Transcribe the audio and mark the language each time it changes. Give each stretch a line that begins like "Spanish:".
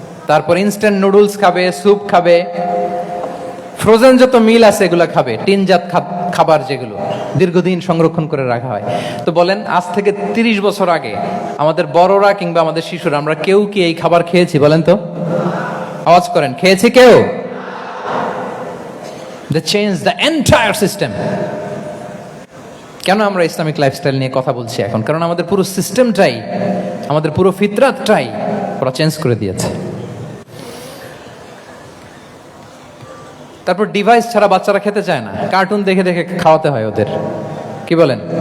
Bangla: তারপর instant noodles খাবে, soup খাবে, ফ্রোজেন যত মিল আছে এগুলো খাবে, টিনজাত খাবার যেগুলো দীর্ঘদিন সংরক্ষণ করে রাখা হয়। তো বলেন, আজ থেকে 30 বছর আগে আমাদের বড়রা কিংবা আমাদের শিশুরা, আমরা কেউ কি এই খাবার খেয়েছি? বলেন তো, আওয়াজ করেন, খেয়েছি কেউ?
English: They changed the entire system.
Bangla: কেন আমরা ইসলামিক লাইফস্টাইল নিয়ে কথা বলছি এখন? কারণ আমাদের পুরো সিস্টেমটাই, আমাদের পুরো ফিতরাতটাই ওরা চেঞ্জ করে দিয়েছে। তারপর ডিভাইস ছাড়া বাচ্চারা খেতে চায় না, কার্টুন দেখে দেখে খাওয়াতে হয় ওদের, কি বলেন?